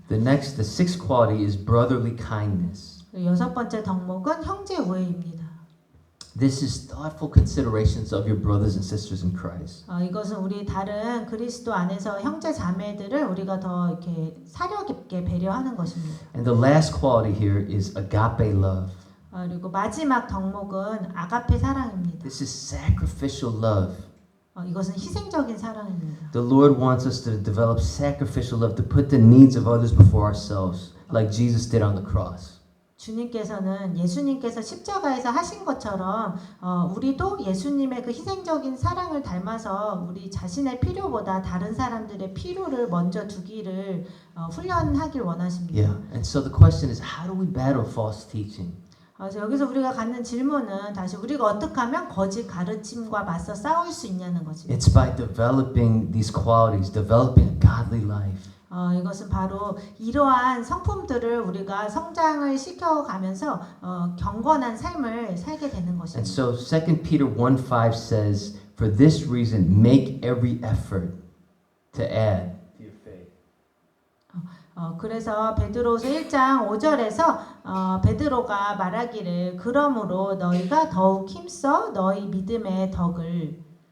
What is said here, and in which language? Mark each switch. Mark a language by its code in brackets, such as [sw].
[en] The sixth quality is brotherly kindness. [ko] 여섯 번째 덕목은 형제 우애입니다. [en] This is thoughtful considerations of your brothers and sisters in Christ. [ko] 이것은 우리 다른 그리스도 안에서 형제 자매들을 우리가 더 이렇게 사려 깊게 배려하는 것입니다. [en] And the last quality here is agape love. [ko] 그리고 마지막 덕목은 아가페 사랑입니다. [en] This is sacrificial love. [ko] 이것은 희생적인 사랑입니다. [en] The Lord wants us to develop sacrificial love, to put the needs of others before ourselves, like Jesus did on the cross. [ko] 주님께서는 예수님께서 십자가에서 하신 것처럼 우리도 예수님의 그 희생적인 사랑을 닮아서 우리 자신의 필요보다 다른 사람들의 필요를 먼저 두기를 훈련하길 원하십니다. [en] Yeah. And so the question is, how do we battle false teaching? [ko] 그래서 여기서 우리가 갖는 질문은 다시 우리가 어떻게 하면 거짓 가르침과 맞서 싸울 수 있냐는 것입니다. [en] It's by developing these qualities, developing a godly life. [ko] 이것은 바로 이러한 성품들을 우리가 성장을 시켜가면서 경건한 삶을 살게 되는 [en] And [ko] 것입니다. [en] so 2 Peter 1:5 says, for this reason, make every effort to add to your faith. [ko] 그래서 베드로서 1장 5절에서 베드로가 말하기를 그러므로 너희가 더욱 힘써 너희 믿음의 덕을